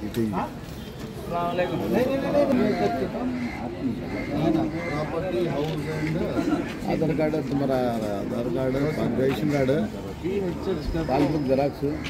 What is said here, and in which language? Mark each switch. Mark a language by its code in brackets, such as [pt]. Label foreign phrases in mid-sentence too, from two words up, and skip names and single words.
[kn] ಆಧಾರ್ ಕಾರ್ಡ್, [hi] तुम्हारा आधार कार्ड, [en] ration card, passbook xerox,